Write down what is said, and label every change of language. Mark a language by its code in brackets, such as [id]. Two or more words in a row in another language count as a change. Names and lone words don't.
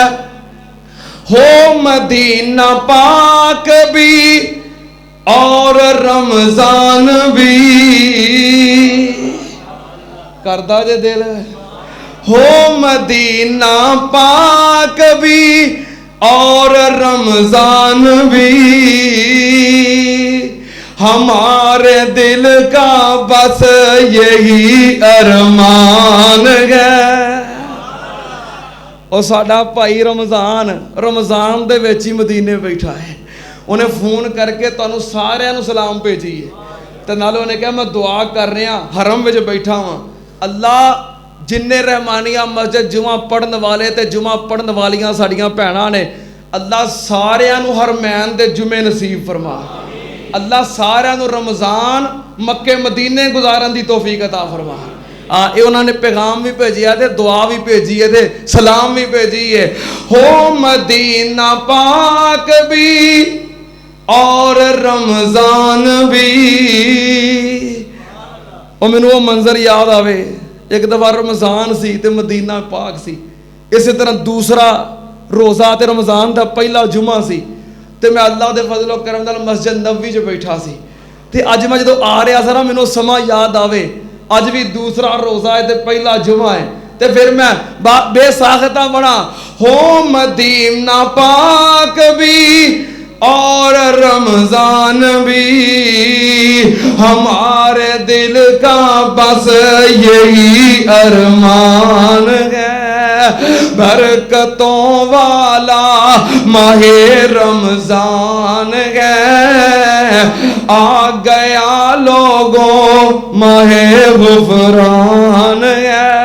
[ur] ہو مدینہ پاک بھی اور رمضان بھی [pa] کردہ جے دل، [ur] ہو مدینہ پاک بھی اور رمضان بھی، ہمارے دل کا بس یہی ارمان ہے. [pa] اور ساڈا بھائی رمضان دے وچ ہی مدینے بیٹھا ہے، انہیں فون کر کے تانوں سارے نوں سلام بھیجیے تے نالے انہیں کہا میں دعا کر رہا حرم وچ بیٹھا ہاں، اللہ جن رحمانیہ مسجد جمعہ پڑھن والے تے جمعہ پڑھن والیاں ساڈیاں بھیناں نے، اللہ سارے نوں حرمین دے جمعے نصیب فرما. اللہ سارے نوں رمضان مکے مدینے گزارن دی توفیق عطا فرما. [ur] یہ انہوں نے پیغام بھی بھیجی ہے، دعا بھی بھیجی ہے، سلام بھی بھیجی ہے. ہو مدینہ پاک بھی اور رمضان بھی. [pa] اور مینوں وہ منظر یاد آوے، ایک دفعہ رمضان سی تے مدینہ پاک سی، اسی طرح دوسرا روزہ تے رمضان دا پہلا جمعہ سی تے میں اللہ دے فضل و کرم نال مسجد نبوی چ بیٹھا سی تے اج میں جدوں آ رہا سا مینوں سما یاد آوے اج بھی دوسرا روزہ ہے تے پہلا جمعہ ہے تے پھر میں بے ساختہ بنا. [ur] ہو مدینہ پاک بھی اور رمضان بھی، ہمارے دل کا بس یہی ارمان ہے، برکتوں والا ماہ رمضان ہے، آ گیا لوگوں ماہ غفران ہے.